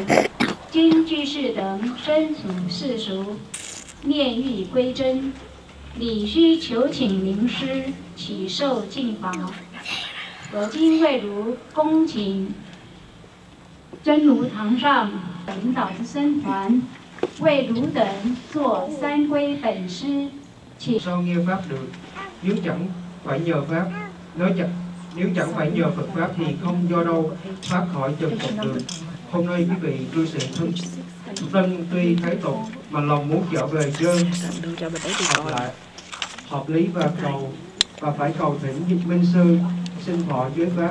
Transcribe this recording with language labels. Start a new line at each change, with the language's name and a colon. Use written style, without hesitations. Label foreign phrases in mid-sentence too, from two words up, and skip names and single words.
Chinese: 今居士等身处世俗，念欲归真，理须求请名师，启受净法。我今为如恭请真如堂上领导之僧团。为汝等做三归本师，请
Vietnamese: sao nghe pháp được? Nếu chẳng phải nhờ pháp, nếu chẳng phải nhờ Phật pháp thì không do đâu thoát khỏi trần tục được. Hôm nay quý vị cư sĩ thân tuy thái tục mà lòng muốn trở về chân hợp lý và phải cầu thỉnh minh sư xin thọ giới pháp.